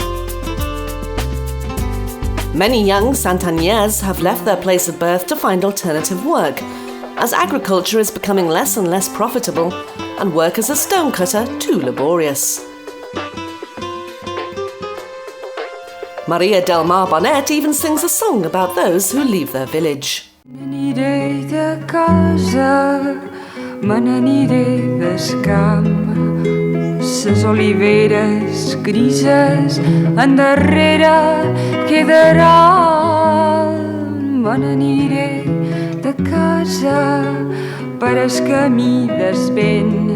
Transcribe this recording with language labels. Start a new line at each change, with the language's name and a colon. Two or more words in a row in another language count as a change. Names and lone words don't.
English: Many young Santaners have left their place of birth to find alternative work, as agriculture is becoming less and less profitable and work as a stonecutter too laborious. Maria del Mar Bonet even sings a song about those who leave their village.
Catalan: M'aniré de casa, me n'aniré del camp, ses oliveres grises endarrere quedaran. Me n'aniré de casa per el camí del vent.